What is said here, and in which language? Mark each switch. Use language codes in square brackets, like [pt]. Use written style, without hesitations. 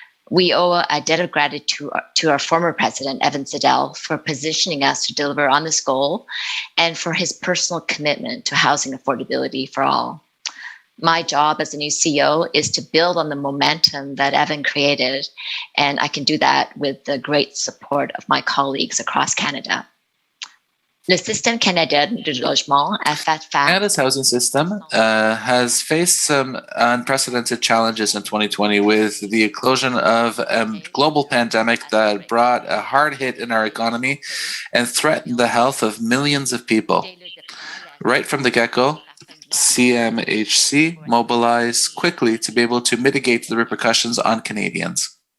[en] We owe a debt of gratitude to our former president, Evan Siddall, for positioning us to deliver on this goal and for his personal commitment to housing affordability for all. My job as a new CEO is to build on the momentum that Evan created, and I can do that with the great support of my colleagues across Canada. [fr] Le système canadien de logement a fait face. [en] Canada's housing system has faced some unprecedented challenges in 2020 with the eclosion of a global pandemic that brought a hard hit in our economy and threatened the health of millions of people. Right from the get-go, CMHC mobilized quickly to be able to mitigate the repercussions on Canadians.